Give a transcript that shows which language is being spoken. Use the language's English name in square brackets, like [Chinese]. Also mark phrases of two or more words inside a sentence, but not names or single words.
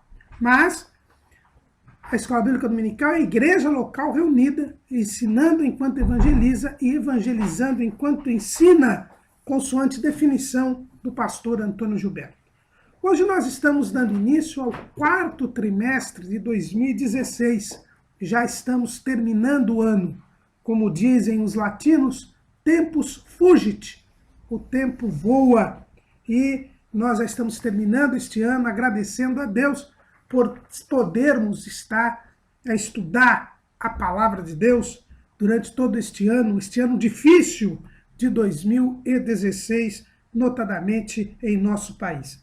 [Portuguese] Mas a Escola Bíblica Dominical é a igreja local reunida, ensinando enquanto evangeliza e evangelizando enquanto ensina, consoante definição do pastor Antônio Gilberto. Hoje nós estamos dando início ao quarto trimestre de 2016. Já estamos terminando o ano. Como dizem os latinos, [Latin] tempus fugit. [Portuguese] O tempo voa. E nós já estamos terminando este ano agradecendo a Deus por podermos estar a estudar a palavra de Deus durante todo este ano difícil de 2016, notadamente em nosso país.